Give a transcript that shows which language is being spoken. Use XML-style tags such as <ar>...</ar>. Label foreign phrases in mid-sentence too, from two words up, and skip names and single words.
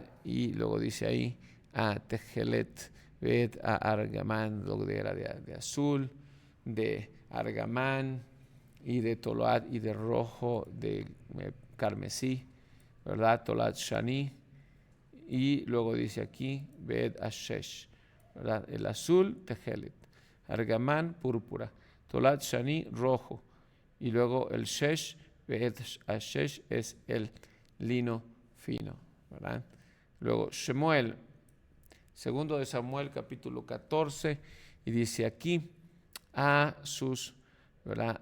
<es>Y luego dice ahí,</es> <he>תכלת, ו, ארגמן,</he> <es>lo que era de azul, de Argamán, y de Tolat y de rojo, de carmesí, ¿verdad?</es> <he>תולעת שני.</he> <es>Y luego dice aquí,</es> <he>בד ושש,</he> <es>¿verdad? El azul, Tejelet. Argamán, púrpura.</es> <he>תולעת שני,</he> <es>rojo. Y luego el Shesh,</es> <he>בד ושש,</he> <es>es el lino fino, ¿verdad? Luego Shemuel, segundo de Samuel, capítulo 14, y dice aquí, a sus, ¿verdad?</es>